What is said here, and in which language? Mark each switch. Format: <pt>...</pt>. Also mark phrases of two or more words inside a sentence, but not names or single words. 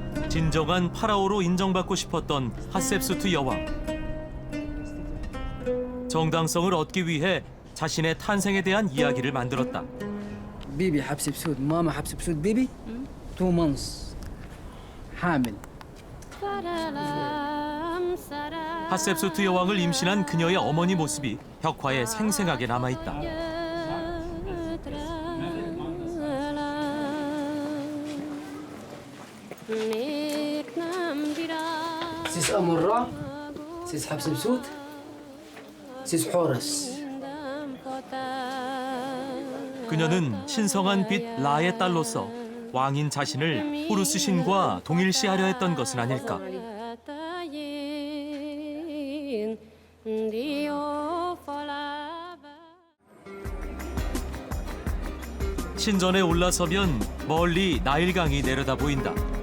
<ko>진정한 파라오로 인정받고 싶었던 하셉수트 여왕. 정당성을 얻기 위해 자신의 탄생에 대한 이야기를 만들었다.</ko> <ar>بيبي حبسبسوت ماما حبسبسوت بيبي</ar> <en>2 months</en> <ar>حامل</ar> <ko>하셉수트 여왕을 임신한 그녀의 어머니 모습이 벽화에 생생하게 남아있다.</ko> <en>سيس أمورا سيس حبسبسوت سيس حورس</en> <ko>그녀는 신성한 빛 라의 딸로서 왕인 자신을 호루스 신과 동일시하려 했던 것은 아닐까. 신전에 올라서면 멀리 나일강이 내려다 보인다.</ko>